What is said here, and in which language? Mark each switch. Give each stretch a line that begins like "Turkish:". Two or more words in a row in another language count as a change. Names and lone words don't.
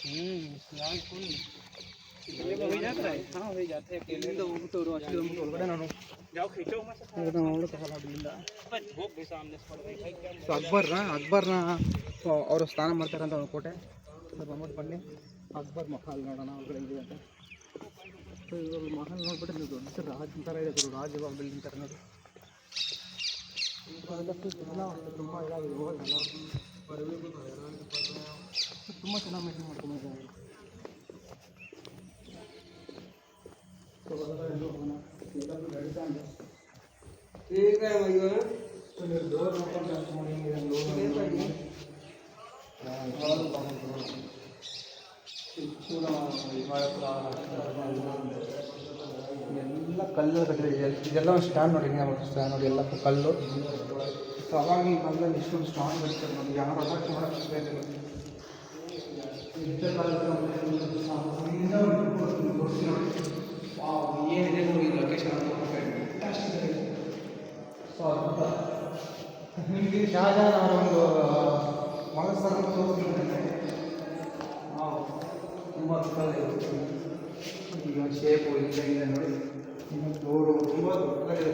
Kannada: ಇಲ್ಲಿಂದ ಹೋಗ್ಬಿಟ್ಟು ಅವರು ಅಷ್ಟು ಬಂದ್ಬಿಟ್ಟು ಒಳಗಡೆ ನಾನು ನೋಡೋಕ್ಕಾಗಲ್ಲ ಇಲ್ಲಿಂದ ಸೊ ಅಕ್ಬರ್ನ ಅವರು ಸ್ನಾನ ಮಾಡ್ತಾರಂತ ಒಂದು ಕೋಟೆ ಸೊ ಬಂದ್ಬಿಟ್ಟು ಬನ್ನಿ ಅಕ್ಬರ್ ಮಹಲ್ ನೋಡೋಣ ಒಳಗಡೆ ಇದೆ ಅಂತ ಸೊ ಇವಾಗ ಮಹಲ್ ನೋಡ್ಬಿಟ್ಟು ನೀವು ದೊಡ್ಡ ರಾಜ್ ಥರ ಇದೆ ರಾಜ ಬಿಲ್ಡಿಂಗ್ ಥರ ನೋಡಿ ತುಂಬ ಇದಾಗಿದೆ ಹೋಗಲ್ಲ ತುಂಬ ಚೆನ್ನಾಗಿ ಮೇಂಟೈನ್ ಮಾಡ್ಕೊಂಡಿದ್ದಾರೆ
Hindi: ठीक है भैया तो डोर ओपन करते हैं पूरा
Kannada: ಕಲ್ಲು ಕಟ್ಟಿದೆ. ಇದೆಲ್ಲ ಒಂದು ಸ್ಟ್ಯಾಂಡ್ ನೋಡಿ, ಸ್ಟ್ಯಾಂಡ್ ನೋಡಿ, ಎಲ್ಲ ಕಲ್ಲು. ಸೊ ಅವಾಗಿನ ಕಾಲದಲ್ಲಿ ಇಷ್ಟೊಂದು ಸ್ಟ್ರಾಂಗ್ ಇರ್ತದೆ ನಮಗೆ, ಯಾರು ಅಟ್ಯಾಕ್ ಮಾಡೋಕ್ಕೆ ಏನಿದೆ ನೋಡಿ ಲೊಕೇಶನ್ ಸೊ ನಿಮಗೆ ಶಹಜಹಾನ್ ಅವರ ಒಂದು ಮನಸ್ಸನ್ನು ತುಂಬ ಈಗ ಶೇಪು ಇದೆ ನೋಡಿ, ಇನ್ನು ಫ್ಲೋರು ತುಂಬ ದೊಡ್ಡದಾಗಿದೆ.